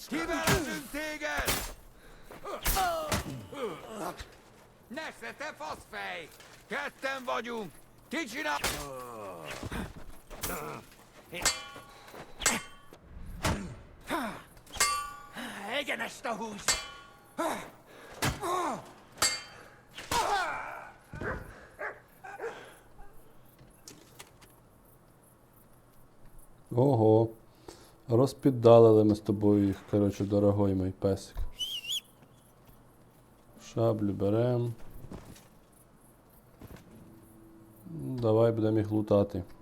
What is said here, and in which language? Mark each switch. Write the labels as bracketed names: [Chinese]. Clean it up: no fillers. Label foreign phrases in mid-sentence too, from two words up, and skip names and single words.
[Hungarian] Kivelezünk téged! Nesze, te faszfej! Ketten vagyunk! Ki csinál? Egyenest a húz! Ого. [Ukrainian] Розпіддалили ми з тобою їх, коротше, дорогой мій песик. Шаблю берем. Давай будемо їх лутати.